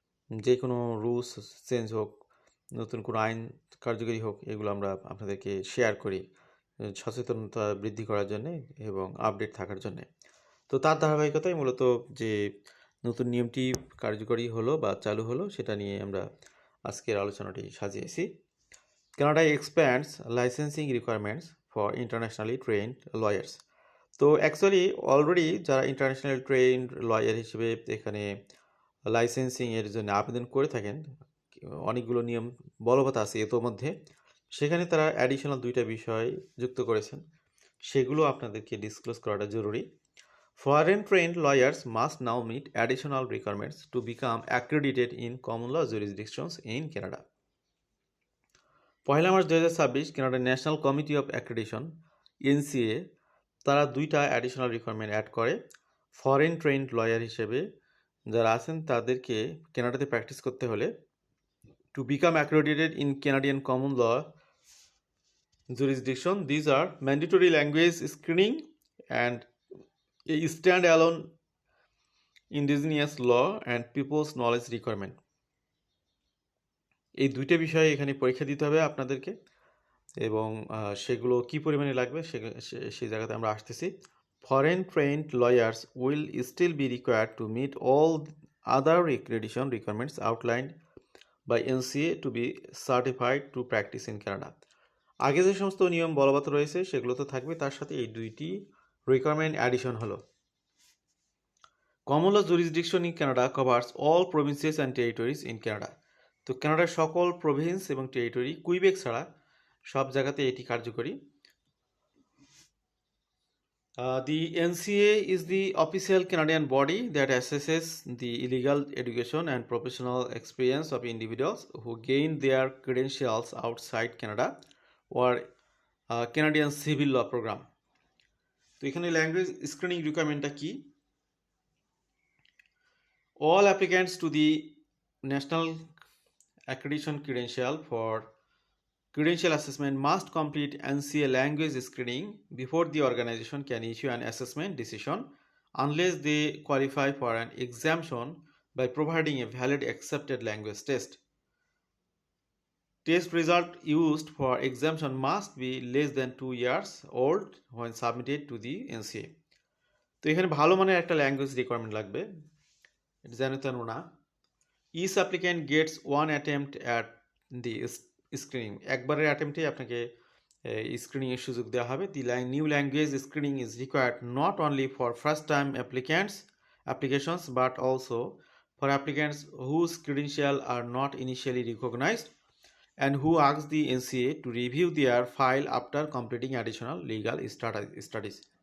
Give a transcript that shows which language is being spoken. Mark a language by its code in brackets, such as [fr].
[bn] যে কোনো rules change হোক, নতুন কোনো আইন কার্যকরী হোক, এগুলো আমরা আপনাদেরকে শেয়ার করি সচেতনতা বৃদ্ধি করার জন্যে এবং আপডেট থাকার জন্যে। তো তার ধারাবাহিকতায় মূলত যে নতুন নিয়মটি কার্যকরী হলো বা চালু হলো সেটা নিয়ে আমরা আজকের আলোচনাটি সাজিয়েছি। [en] Canada expands licensing requirements for internationally trained lawyers. [bn] তো অ্যাকচুয়ালি অলরেডি যারা ইন্টারন্যাশনাল ট্রেন্ড লয়ার হিসেবে এখানে লাইসেন্সিং এর জন্য আবেদন করে থাকেন, অনেকগুলো নিয়ম বলবৎ আছে ইতোমধ্যে। সেখানে তারা অ্যাডিশনাল 2টা বিষয় যুক্ত করেছেন, সেগুলো আপনাদেরকে ডিসক্লোজ করাটা জরুরি। [en] Foreign trained lawyers must now meet additional requirements to become accredited in common law jurisdictions in Canada. [bn] 1 March 2026 Canada national committee of accreditation NCA তারা 2টা অ্যাডিশনাল রিকোয়ারমেন্ট অ্যাড করে। ফরেন ট্রেন্ড লয়ার হিসেবে যারা আছেন তাদেরকে কানাডাতে প্র্যাকটিস করতে হলে [en] To become accredited in Canadian common law jurisdiction, these are mandatory language screening and a stand-alone indigenous law and people's knowledge requirement. [bn] এই 2টা বিষয়ে এখানে পরীক্ষা দিতে হবে আপনাদেরকে, এবং সেগুলো কি পরিমাণে লাগবে সেই জায়গাতে আমরা আসতেছি। [en] Foreign trained lawyers will still be required to meet all other accreditation requirements outlined by NCA to be certified to practice in Canada. [bn] আগে যে সমস্ত নিয়ম বলবৎ রয়েছে সেগুলো তো থাকবে, তার সাথে এই 2টি রিকোয়ারমেন্ট অ্যাডিশন হলো। [en] Common law jurisdiction in Canada covers all provinces and territories in Canada. [bn] তো কানাডার সকল প্রভিন্স এবং টেরিটরি, কুইবেক ছাড়া সব জায়গাতে এটি কার্যকরী। [en] The NCA is the official Canadian body that assesses the legal education and professional experience of individuals who gain their credentials outside Canada or Canadian civil law program. [bn] তো এখানে language screening রিকোয়ারমেন্টটা কি? [en] All applicants to the national accreditation credential for credential assessment must complete NCA language screening before the organization can issue an assessment decision unless they qualify for an exemption by providing a valid accepted language test. Test result used for exemption must be less than 2 years old when submitted to the NCA. [bn] তো এখানে ভালো মানের একটা language requirement লাগবে, এটা জানো তেন না। [en] Each applicant gets one attempt at the screening. [bn] একবারের অ্যাটেম্পটে আপনাকে স্ক্রিনিংয়ের সুযোগ দেওয়া হবে। [en] The new language screening is required not only for first time applications but also for applicants whose credentials are not initially recognized and who ask the NCA to review their file after completing additional legal studies.